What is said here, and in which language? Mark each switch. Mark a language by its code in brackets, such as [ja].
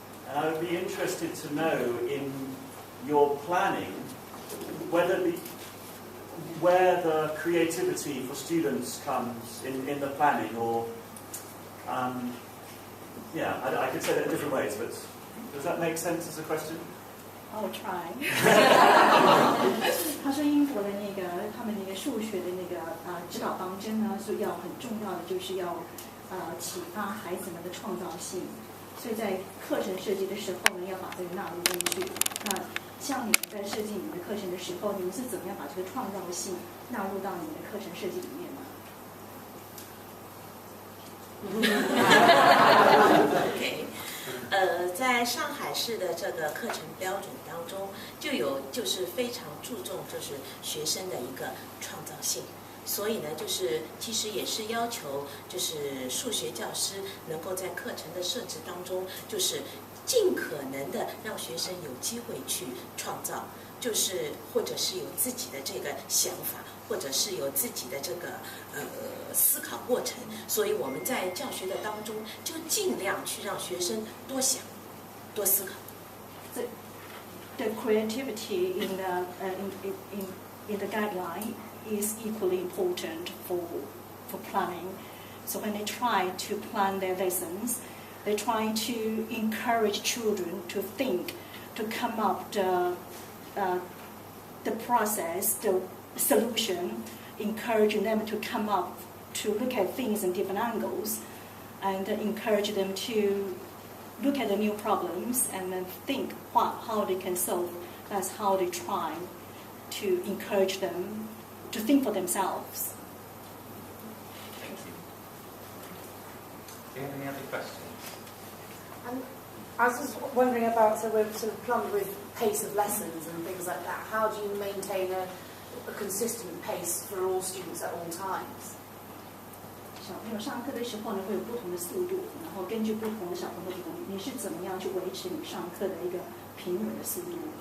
[en] And I would be interested to know in your planning where the creativity for students comes in the planning, or I could say that in different ways, but does that make sense as a question? I'll try. [zh] 他说英国的他们数学的指导方针呢，所以要很重要的就是要启发孩子们的创造性，所以在课程设计的时候呢，要把这个纳入进去。那像你们在设计你们的课程的时候，你们是怎么样把这个创造性纳入到你们的课程设计里面呢？ OK， 在上海市的这个课程标准当中，就是非常注重就是学生的一个创造性，所以呢，其实也是要求就是数学教师能够在课程的设置当中，就是尽可能的让学生有机会去创造，或者是有自己的这个想法，或者是有自己的这个思考过程，所以我们在教学的当中就尽量去让学生多想、多思考。 [en] The creativity in the guideline is equally important for planning. So when they try to plan their lessons, they try to encourage children to think to come up the process, the solution, encouraging them to come up to look at things in different angles, and encourage them to look at the new problems and then think how they can solve. That's how they try to encourage them to think for themselves. Thank you. Do you have any other questions? I was just wondering about, so we're sort of plumbed with pace of lessons and things like that. How do you maintain a consistent pace for all students at all times? [zh] 小朋友上课的时候呢，会有不同的速度，然后根据不同的小朋友的，你是怎么样去维持你上课的一个平稳的速度？